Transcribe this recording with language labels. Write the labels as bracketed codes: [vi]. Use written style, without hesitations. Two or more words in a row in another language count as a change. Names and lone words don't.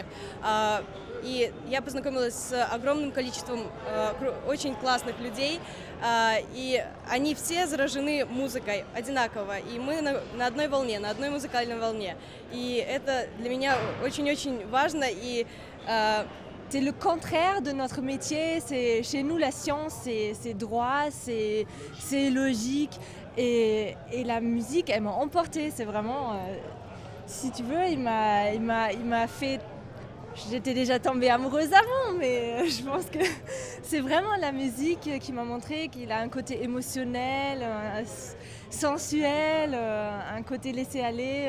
[ru] И я познакомилась с огромным количеством очень классных людей, и они все заражены музыкой одинаково, и мы на одной волне, на одной музыкальной волне. И это для меня очень-очень важно. И [fr] c'est le contraire de notre métier. C'est, chez nous, la science, c'est droit, c'est logique, et la musique, elle m'a emportée. C'est vraiment, si tu veux, il m'a fait. J'étais déjà tombée amoureuse avant, mais je pense que c'est vraiment la musique qui m'a montré qu'il a un côté émotionnel, sensuel, un côté laissé aller.